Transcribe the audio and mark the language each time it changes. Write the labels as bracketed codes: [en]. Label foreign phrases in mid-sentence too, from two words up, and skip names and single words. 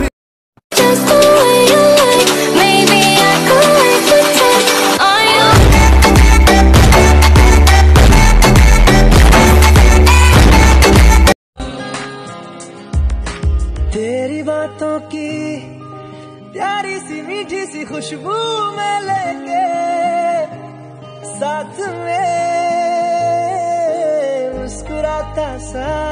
[en] Just the way you like Maybe I could wait to touch on you [hi] तेरी बातों की प्यारी सी मीठी सी खुशबू में लेके साथ में मुस्कुराता सा